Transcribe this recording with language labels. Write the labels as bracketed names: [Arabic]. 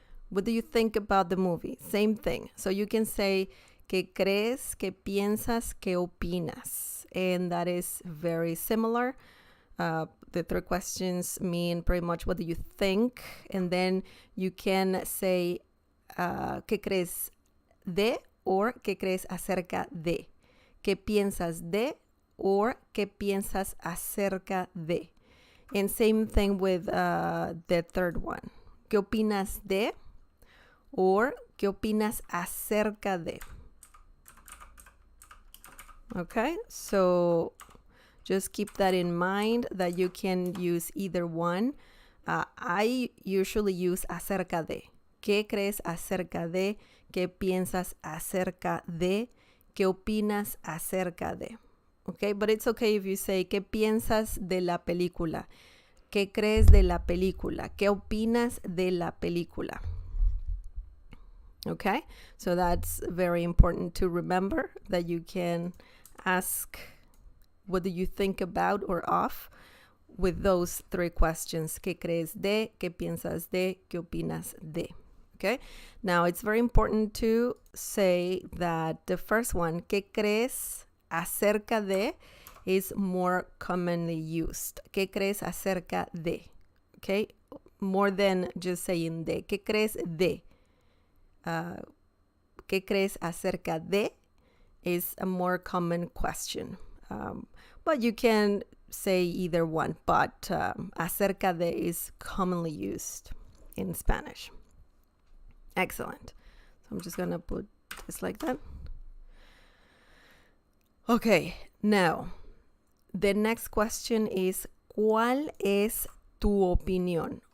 [English] What do you think about the movie? Same thing. So you can say [Spanish] ¿qué crees? ¿Qué piensas? ¿Qué opinas? [English] And that is very similar. The three questions mean pretty much what do you think? And then you can say [Spanish] ¿qué crees de? [English] Or [Spanish] ¿qué crees acerca de? ¿Qué piensas de? [English] Or [Spanish] ¿qué piensas acerca de? [English] And same thing with the third one. [Spanish] ¿Qué opinas de? [English] Or [Spanish] ¿qué opinas acerca de? [English] Okay, so just keep that in mind that you can use either one. I usually use [Spanish] acerca de. ¿Qué crees acerca de? ¿Qué piensas acerca de? ¿Qué opinas acerca de? [English] Okay, but it's okay if you say [Spanish] ¿qué piensas de la película? ¿Qué crees de la película? ¿Qué opinas de la película? [English] Okay, so that's very important to remember that you can ask what do you think about or of with those three questions. [Spanish] ¿Qué crees de? ¿Qué piensas de? ¿Qué opinas de? [English] Okay, now it's very important to say that the first one, [Spanish] ¿qué crees acerca de? [English] Is more commonly used. [Spanish] ¿Qué crees acerca de? [English] Okay, more than just saying de. [Spanish] ¿Qué crees de? ¿qué crees acerca de? [English] Is a more common question. But you can say either one, but acerca de is commonly used in Spanish. Excellent. So I'm just going to put this like that. Okay, now the next question is, [Spanish] ¿cuál es tu opinión?